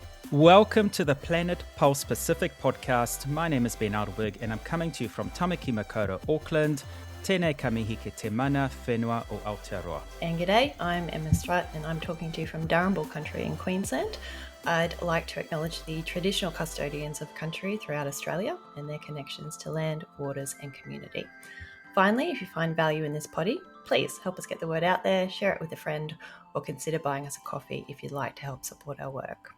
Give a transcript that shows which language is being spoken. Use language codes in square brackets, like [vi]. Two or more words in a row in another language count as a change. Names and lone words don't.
[en] Welcome to the Planet Pulse Pacific podcast. My name is Ben Adelberg and I'm coming to you from Tamaki Makaurau, Auckland. [mi] Tēnei ka mihi ke te mana whenua o Aotearoa. [en] And g'day, I'm Emma Strutt and I'm talking to you from Darumbal country in Queensland. I'd like to acknowledge the traditional custodians of country throughout Australia and their connections to land, waters and community. Finally, if you find value in this poddy, please help us get the word out there, share it with a friend, or consider buying us a coffee if you'd like to help support our work.